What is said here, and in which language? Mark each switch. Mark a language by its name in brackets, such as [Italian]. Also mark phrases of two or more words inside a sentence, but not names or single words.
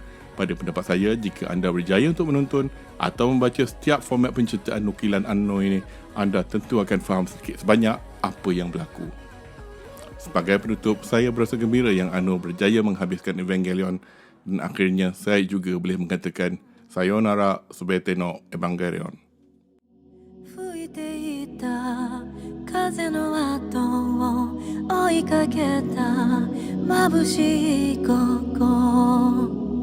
[Malay] Pada pendapat saya, jika anda berjaya untuk menonton atau membaca setiap format penceritaan nukilan Anno ini, anda tentu akan faham sedikit sebanyak apa yang berlaku. Sebagai penutup, saya berasa gembira yang Anno berjaya menghabiskan Evangelion dan akhirnya saya juga boleh mengatakan Sayonara Subete no Evangelion. [Japanese] 風の後を追いかけた眩しい心